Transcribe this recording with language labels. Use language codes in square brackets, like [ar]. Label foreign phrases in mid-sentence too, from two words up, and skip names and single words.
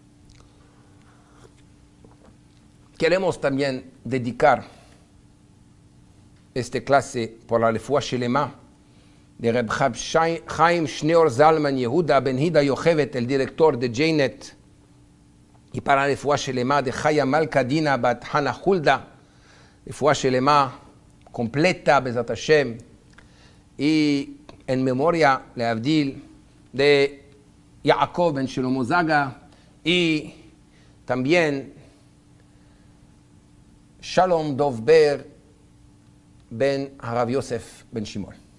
[es] Queremos también dedicar esta clase por la [he] רפואה שלמה [es] de Reb Chaim Shneor Zalman Yehuda Ben Hida Yochevet, el director de J-Net, y para la [he] רפואה שלמה [es] de Chaya Malka Dina Bat Hana Hulda, [he] רפואה שלמה [es] completa, [he] בעזרת השם, [es] y en memoria, leavdil, de Yaakov Ben Shlomo Zaga, y también Shalom Dovber Ben Harav Yosef Ben Shimon.